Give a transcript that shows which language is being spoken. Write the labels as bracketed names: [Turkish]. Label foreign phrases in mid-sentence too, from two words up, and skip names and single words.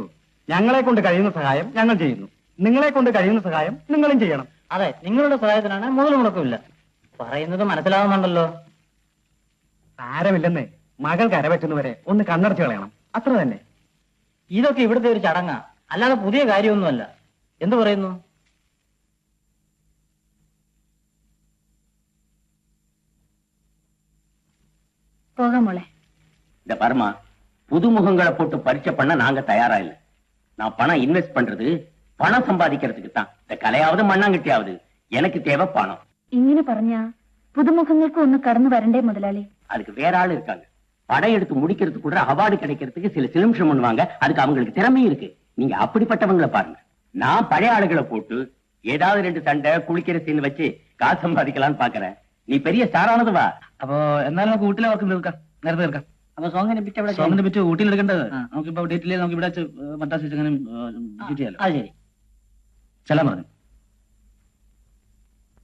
[Malayalam] ഞങ്ങളെ കൊണ്ട് കഴിയുന്ന സഹായം ഞങ്ങൾ ചെയ്യുന്നു. നിങ്ങളെ കൊണ്ട് കഴിയുന്ന സഹായം നിങ്ങളും ചെയ്യണം. അതെ, നിങ്ങളുടെ സഹായത്തിനാണ് മുതൽ മുടക്കമില്ല. പറയുന്നത് മനസ്സിലാവുന്നുണ്ടല്ലോ. സാരമില്ലെന്നേ, മകൾ കരപറ്റുന്നവരെ ഒന്ന് കണ്ണടച്ച് കളയണം, അത്ര തന്നെ. ഇതൊക്കെ ഇവിടുത്തെ ഒരു ചടങ്ങാ, അല്ലാതെ പുതിയ കാര്യമൊന്നുമല്ല. എന്തു പറയുന്നു? പോക മോളേ. [Tamil] இந்த பர்மா புதுமுகங்களை போட்டு பரிச்சை பண்ண நாங்க தயாரா இல்ல. நான் பணம் இன்வெஸ்ட் பண்றது பணம் சம்பாதிக்கிறதுக்கு தான். இந்த கலையாவது மண்ணாங்கட்டியாவது எனக்கு தேவை பணம். [Malayalam] ഇങ്ങനെ പറഞ്ഞാ പുതുമുഖങ്ങൾക്ക് ഒന്ന് കടന്നു വരണ്ടേ മുതലാളി? [Tamil] அதுக்கு வேற ஆள் இருக்காங்க. படம் எடுத்து முடிக்கிறதுக்கு கூட அவார்டு கிடைக்கிறதுக்கு சில சிலிம்ஷம் பண்ணுவாங்க. அதுக்கு அவங்களுக்கு திறமையும் இருக்கு. நீங்க அப்படிப்பட்டவங்களை பாருங்க. நான் பழைய ஆளுகளை போட்டு ஏதாவது 2 சண்டை குளிக்கிற சீன் வச்சு காசு சம்பாதிக்கலாம்னு பாக்குறேன். [Malayalam] നീ പെരിയ സ്റ്റാറാണത് വാ. അപ്പൊ എന്നാലും നമുക്ക് ഊട്ടിലെ വർക്ക് തീർക്കാം, നേരത്തെ തീർക്കാം. അപ്പൊ സോങ്ങിനെ പറ്റി ഊട്ടിയിൽ എടുക്കേണ്ടത് നമുക്കിപ്പോ ഡേറ്റിൽ നമുക്ക് ഇവിടെ മദ്രാസ് അങ്ങനെ ചെയ്യാലോ. അത് ശരി, ചെല്ലാൻ പറഞ്ഞു.